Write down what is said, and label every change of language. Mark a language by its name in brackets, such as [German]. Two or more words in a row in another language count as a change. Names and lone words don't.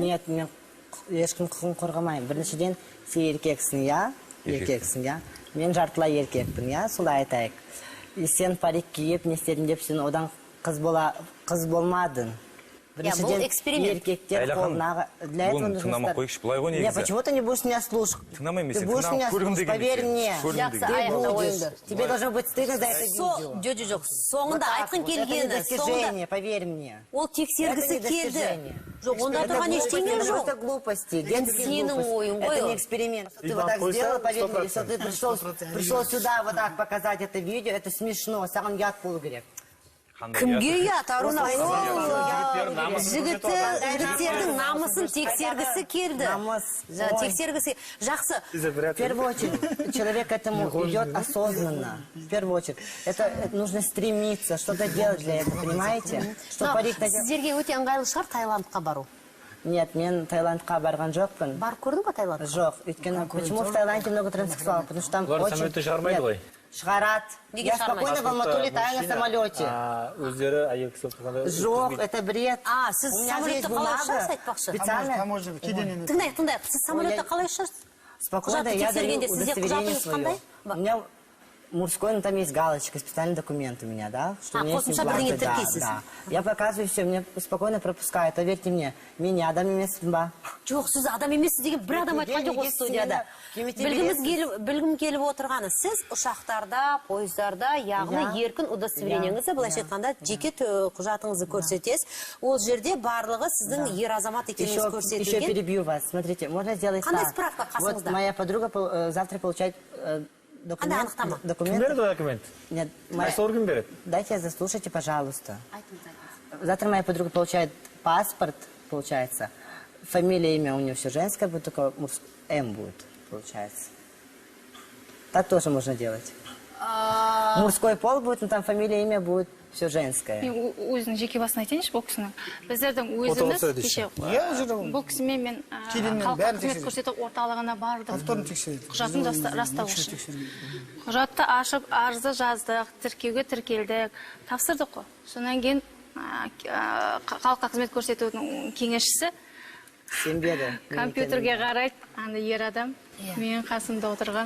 [Kazakh] Нет, мен ешкім құқығын қорғамаймын. Біріншіден, сен еркексің, я? Еркексің, я? Мен жартылай еркекпін, я? Солай айтайық. Сен парик киіп, не істедің деп, сен одан қыз болмадың. Бұл эксперимент. Бұны тыңдамақ қойықшы, бұлай ғой негізі. [Russian] Почему ты не будешь меня слушать? [Kazakh] Тыңдамайым, [Russian] Ты будешь меня слушать, поверь мне. [Kazakh] Жақсы, аяқта ойыңды. [Russian] Тебе должно быть стыдно за это видео. [Kazakh] Жоқ, соңында айтқын келгені. [Russian] Это достижение, поверь мне. [Kazakh] Ол тексергісі келді. Жоқ, онда тұрған ештеңе жоқ. [Russian] Это просто глупости. [Kazakh] Сенің ойың ғой. [Russian] Это не эксперимент. Ты вот так сделал, поверь мне, если ты пришел сюда вот так показать это видео, это смешно. [Kazakh] Саған ұят болу керек. Кімге ұят, Аруна? Жігіттердің намысын тексергісі келді. Тексергісі. Жақсы. [Russian] В первую очередь, человек к этому идет осознанно. В первую очередь. Это нужно стремиться, что-то делать для этого, понимаете? [Kazakh] Сіздерге өте ыңғайлы шығар Таиландқа бару? Нет, мен Таиландқа барған жоқпын. Барып көрдің ба Таиландқа? Жоқ. Өйткені, [Russian] почему в Таиланде много транссексуалов? Потому что там очень... [Kazakh] Самолетті шығармайды ғой? Шығарат. [Russian] Я спокойно в Алмату летаю на самолете. [Kazakh] Өздері әйел кісі тұрғанда... [Russian] Жоқ, это бред. [Kazakh] Сіз самолетті қалай ұшарсыз айтпақшы? [Russian] Специально. [Kazakh] Тыңдайық. Сіз самолетті қалай ұшарсыз? [Russian] Спокойно, я даю удостоверение свое. У меня мужской, но там есть галочка, специальный документ у меня, да? [Kazakh] Қосымша бірдеңе тіркейсіз. [Russian] Я показываю все, мне спокойно пропускают, поверьте мне. [Kazakh] Меня адам емеспін ба? Жоқ, сіз адам емессіз деген бір адам айтқан жоқ осы студияда. Білгім келіп отырғаны, сіз ұшақтарда, пойыздарда, яғни еркін удостоверениеңізді, былайша айтқанда, жеке құжатыңызды көрсетесіз. Ол жерде барлығы сіздің ер азамат екеніңіз көрсетілген. [Russian] Еще перебью вас, смотрите, можно сделать так. [Kazakh] Қандай справка қасыңызда? [Russian] Вот моя подруга завтра получает документ. [Kazakh] Кім берді документ? [Russian] Нет. [Kazakh] Қайсы орган береді? [Russian] Дайте заслушайте, пожалуйста. Завтра моя подруга получает паспорт, получается. Фамилия, имя у нее все женское будет, только М будет, получается. Так тоже можно делать. Мужской пол будет, но там фамилия, имя будет все женское. [Kazakh] Мен өзінің жеке басын айтайыншы, бұл кісінің. Біздердің өзіміз бұл кісімен мен халыққа қызмет көрсету орталығына бардым. Құжатын растау үшін. Құжатты ашып, арызды жаздық, тіркеуге тіркелдік, тапсырдық қой. Сонан кейін халыққа қызмет көрсетудің кеңесшісі компьютерге қарайды, анда ер адам, менің қасымда отырған